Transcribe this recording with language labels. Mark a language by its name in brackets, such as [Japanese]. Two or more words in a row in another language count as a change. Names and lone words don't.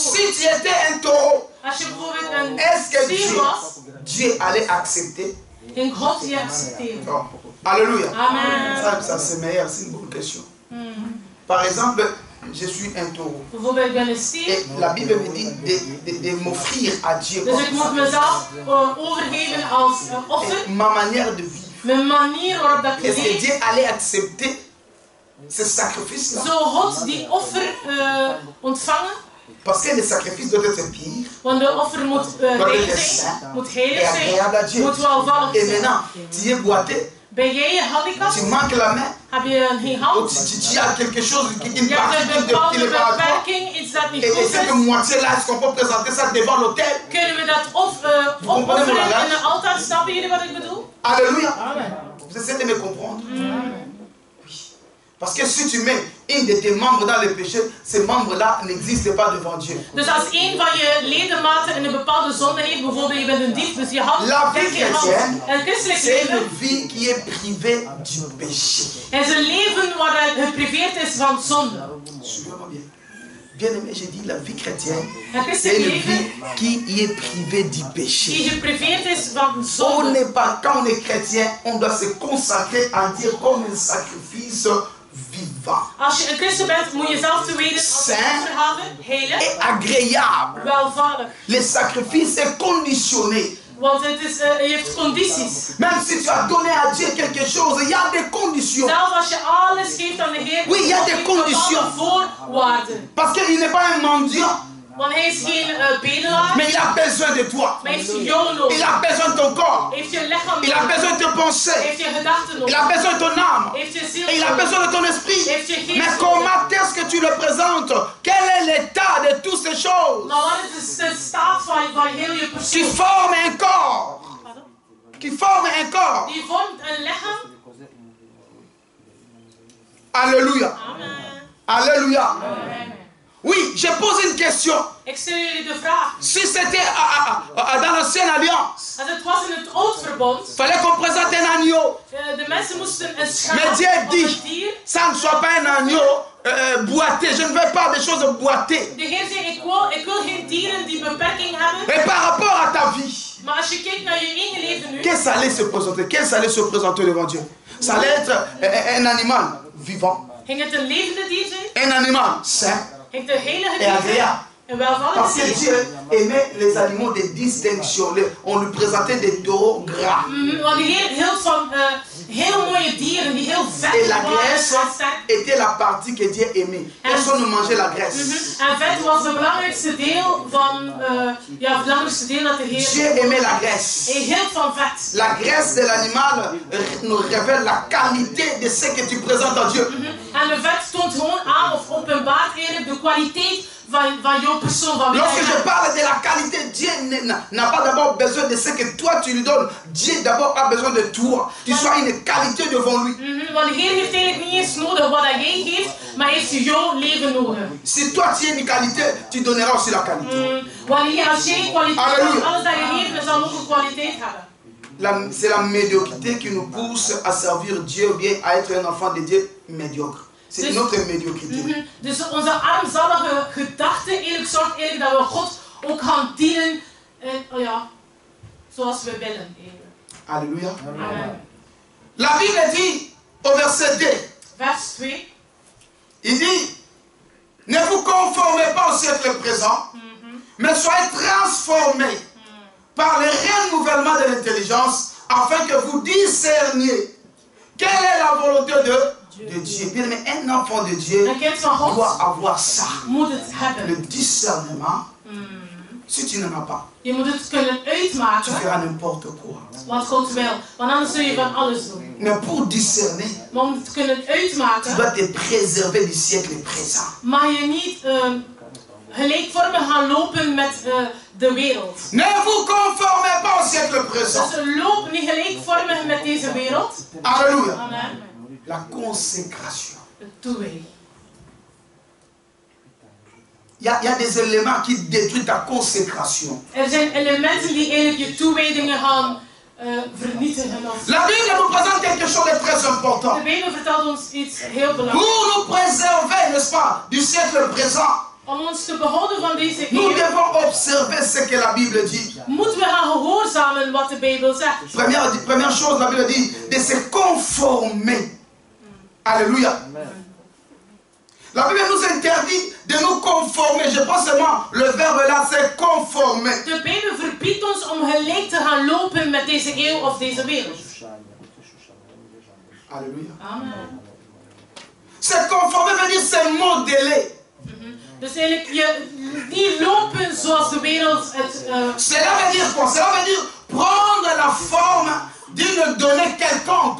[French] Si tu étais un taureau, [Dutch] Als je bijvoorbeeld een [French] est-ce que [Dutch] stier was, [French] Dieu allait accepter? [Dutch] ging God je accepteren. [French] Non. Alléluia. Amen. Ça c'est meilleur, c'est une bonne question. Par exemple, je suis un taureau. [Dutch] Bijvoorbeeld, ik ben een stier, [French] Et la Bible me dit de m'offrir à Dieu [Dutch] dus ik moet mezelf overgeven als offer. [French] ma manière de vivre. [Dutch] Mijn manier waarop dat ik [French] Est-ce que [Dutch] leef. [French] Dieu allait accepter ce sacrifice-là? [Dutch] Zou God die offer ontvangen? [French] Parce que le sacrifice doit être pire [Dutch] Want de offer moet rein zijn, moet heilig zijn, moet welvallig [French] et [Dutch] zijn. [French] maintenant, tu es boité, [Dutch] Ben jij je handicap? [French] tu manques la main, [Dutch] Heb je geen [French] ou [Dutch] hand? [French] tu as quelque chose, une [Dutch] Je [French] partie [Dutch] hebt een [French] qui [Dutch] bepaalde [French] n'est pas à toi. [Dutch] beperking, iets dat niet [French] Et [Dutch] goed [French] cette [Dutch] is. [French] moitié-là, est-ce qu'on peut présenter ça devant l'autel? [Dutch] Kunnen we dat opofferen in een altaar? Snappen jullie wat ik bedoel? [French] Alléluia. Amen. Vous essayez de me comprendre? Oui. Parce que si tu mets une de tes membres dans le péché, ces membres-là n'existent pas devant Dieu. [Dutch] Dus als een van je ledematen in een bepaalde zonde heeft, bijvoorbeeld je bent een dief, dus je hand, [French] La vie [Dutch] je hand. [French] chrétienne, [Dutch] En christelijk [French] c'est une [Dutch] leven [French] vie qui est privée du péché. [Dutch] is een leven waar het gepriveerd is van zonde. [French] Suivez-moi bien. Bien aimé, j'ai dit la vie chrétienne, [Dutch] Het [French] c'est [Dutch] christelijk [French] une [Dutch] leven [French] vie qui est privée du péché. [Dutch] die gepriveerd is van [French] On [Dutch] zonde. [French] n'est pas, quand on est chrétien, on doit se consacrer à Dieu comme un sacrifice vivant [Dutch] Als je een christen bent, moet je zelf te weten als een offergave, heilig, [French] et agréable. [Dutch] welvallig. [French] Le sacrifice est conditionné. [Dutch] Want het is, je heeft condities. [French] Même si tu as donné à Dieu quelque chose, il y a des conditions. [Dutch] Zelfs als je alles geeft aan de Heer, [French] Oui, il y a des [Dutch] heeft [French] conditions. [Dutch] bepaalde voorwaarden. [French] Parce qu'il n'est pas un mendiant, [Dutch] Want hij is geen bedelaar, [French] mais il a besoin de toi. [Dutch] maar heeft je jou nodig. [French] Il a besoin de ton corps. [Dutch] Heeft je lichaam [French] Il a [Dutch] nodig. [French] besoin de tes pensées. [Dutch] Heeft je gedachten [French] Il [Dutch] nodig. [French] a besoin de ton âme. [Dutch] Heeft je ziel [French] Et il a [Dutch] nodig. [French] besoin de ton esprit. [Dutch] Heeft je geest [French] Mais [Dutch] nodig. [French] comment est-ce que tu le présentes? Quel est l'état de toutes ces choses [Dutch] Maar wat is de staat van heel je [French] qui [Dutch] persoon? [French] forment un corps? Pardon? Qui forment un corps? [Dutch] Die vormt een lichaam. [French] Alléluia. Amen. Alléluia. Amen. Oui, je pose une question. [Dutch] Ik stel jullie de vraag. [French] Si c'était dans l'ancienne alliance, [Dutch] Als het was in het oud verbond, [French] il fallait qu'on présente un agneau. [Dutch] de mensen moesten een [French] Mais [Dutch] schaap [French] Dieu [Dutch] of [French] dit, [Dutch] een dier. [French] ça ne soit pas un agneau boité. Je ne veux pas des choses boitées. [Dutch] De Heer zei, ik wil geen dieren die beperking hebben. [French] Et par rapport à ta vie, [Dutch] Maar als je kijkt naar je eigen leven nu, [French] qu'est-ce allait se présenter? Qu'est-ce allait se présenter devant Dieu? Ça allait être un animal vivant, [Dutch] ging het een levende dier zijn? [French] un animal sain [Dutch] Ging het een heilige [French] et [Dutch] dier zijn? [French] agréable. [Dutch] Een welvallig [French] Parce que [Dutch] dier? [French] Dieu aimait les animaux de distinction. On lui présentait des taureaux gras. [Dutch] Want de Heer hield van heel mooie dieren die heel vet [French] Et la [Dutch] waren [French] graisse [Dutch] en sterk. [French] était la partie que Dieu aimait. Personne ne mangeait la graisse. [Dutch] En vet was het belangrijkste deel van, het belangrijkste deel dat de Heer [French] Dieu aimait la graisse. [Dutch] Hij hield van vet. [French] La graisse de l'animal nous révèle la qualité de ce que tu présentes à Dieu. [Dutch] En de vet toont gewoon aan of openbaart eigenlijk de kwaliteit van jouw persoon. Van wie [French] Lorsque [Dutch] jij [French] je [Dutch] bent. [French] parle de la qualité, Dieu n'a pas d'abord besoin de ce que toi tu lui donnes. Dieu d'abord a besoin de toi. Tu sois une qualité devant lui. [Dutch] Want de Heer heeft eigenlijk niet eens nodig wat jij geeft, maar hij heeft jouw leven nodig. [French] Si toi tu es une qualité, tu donneras aussi la qualité. [Dutch] Wanneer als jij kwaliteit Halleluja. hebt, alles dat je geeft, dan zal ook een kwaliteit hebben. [French] C'est la médiocrité qui nous pousse à servir Dieu ou bien à être un enfant de Dieu médiocre. C'est notre médiocrité. [Dutch] Dus onze armzalige gedachte eigenlijk zorgt eigenlijk dat we God ook gaan dienen Oh ja, zoals we willen. [French] Alléluia. Amen. La Bible dit au verset 2, [Dutch] Vers 2. [French] il dit, ne vous conformez pas au siècle présent, mais soyez transformés par le renouvellement de l'intelligence, afin que vous discerniez quelle est la volonté de Dieu. Bien, mais un enfant de Dieu doit avoir ça. Le discernement. Si tu n'en as pas, [Dutch] Je moet het kunnen [French] tu [Dutch] uitmaken [French] feras n'importe quoi. [Dutch] wat God wil. Want anders zul je van alles doen. [French] Mais pour discerner, [Dutch] Maar om het te kunnen [French] tu [Dutch] uitmaken, [French] dois te préserver du siècle présent. [Dutch] mag je niet gelijkvormig gaan lopen met de wereld. [French] Ne vous conformez pas au siècle présent. [Dutch] Dus loop niet gelijkvormig met deze wereld. [French] Alléluia. Amen. La consécration. [Dutch] De toewijding. [French] Il y a des éléments qui détruisent ta consécration. [Dutch] Zijn elementen die eigenlijk je toewijdingen gaan vernietigen. [French] La Bible nous présente quelque chose de très important. [Dutch] De Bijbel vertelt ons iets heel belangrijks. [French] Pour nous préserver, n'est-ce pas, du siècle présent, [Dutch] Om ons te behouden van deze [French] nous [Dutch] eeuw, [French] devons observer ce que la Bible dit. [Dutch] moeten we gaan gehoorzamen wat de Bijbel zegt. [French] Première chose, la Bible dit de se conformer. Alléluia. La Bible nous interdit de nous conformer. Je pense seulement le verbe là, c'est conformer. [Dutch] De Bijbel verbiedt ons om gelijk te gaan lopen met deze eeuw of deze wereld. [French] Alléluia. Amen. Se conformer veut dire se modeler. [Dutch] Dus eigenlijk je niet lopen zoals de wereld het... [French] Cela veut dire quoi? Cela veut dire prendre la forme d'une donnée quelconque.